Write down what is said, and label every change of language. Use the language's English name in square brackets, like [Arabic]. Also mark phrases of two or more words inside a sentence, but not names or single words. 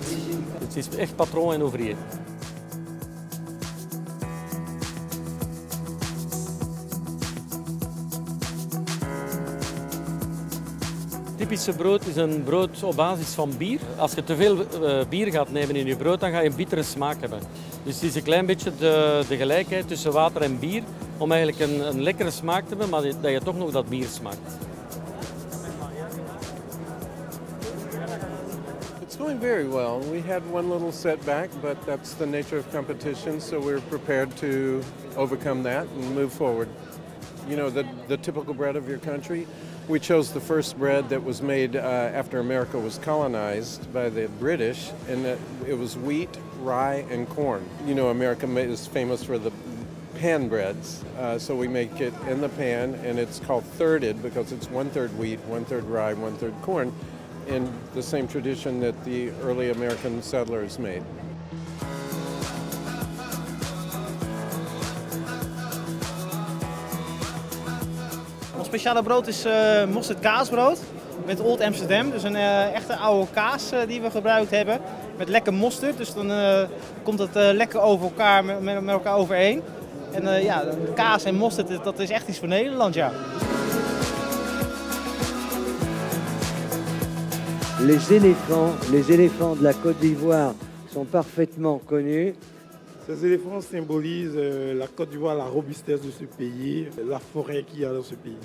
[Dutch] Het is echt patroon en ouvrier. Typische brood is een brood op basis van bier. Als je te veel bier gaat nemen in je brood, dan ga je een bittere smaak hebben. Dus het is een klein beetje de gelijkheid tussen water en bier, om eigenlijk een lekkere smaak te hebben, maar dat je toch nog dat bier smaakt. [English] It's going very well. We had one little setback, but that's the nature of competition, so we're prepared to overcome that and move forward. You know, the typical bread of your country. We chose the first bread that was made after America was colonized by the British, and it was wheat, rye, and corn. You know, America is famous for the pan breads. So we make it in the pan, and it's called thirded because it's 1/3 wheat, 1/3 rye, 1/3 corn, in the same tradition that the early American settlers made. [Dutch] Ons speciale brood is mosterd kaasbrood met Old Amsterdam. Dus een echte oude kaas die we gebruikt hebben. Met lekker mosterd, dus dan komt het lekker over elkaar, met elkaar overeen. En ja, kaas en mosterd, dat is echt iets voor Nederland, ja. [French] Les éléphants de la Côte d'Ivoire sont parfaitement connus. Ces éléphants symbolisent la Côte d'Ivoire, la robustesse de ce pays, la forêt qu'il y a dans ce pays.